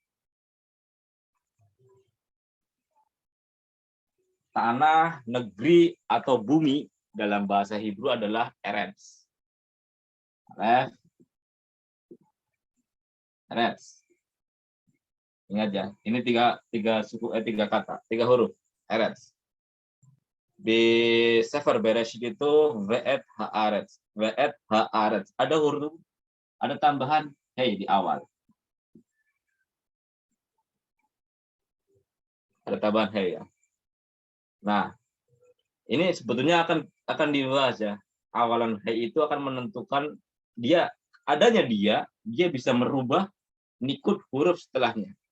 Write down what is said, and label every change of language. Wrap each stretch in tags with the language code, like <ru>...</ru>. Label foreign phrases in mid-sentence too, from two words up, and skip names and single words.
<id>Tanah, negeri, atau bumi dalam bahasa Hebrew adalah Eretz. Eretz. Ingat ya, ini tiga kata, tiga huruf. Eretz. Di Sefer Bereshit itu</id> <he>ואת הארץ. ואת הארץ.</he> <id>Ada huruf, ada tambahan hei di awal. Ada tambahan hei ya. Nah, ini sebetulnya akan dibahas ya. Awalan hei itu akan menentukan adanya dia bisa merubah nikut huruf setelahnya.</id>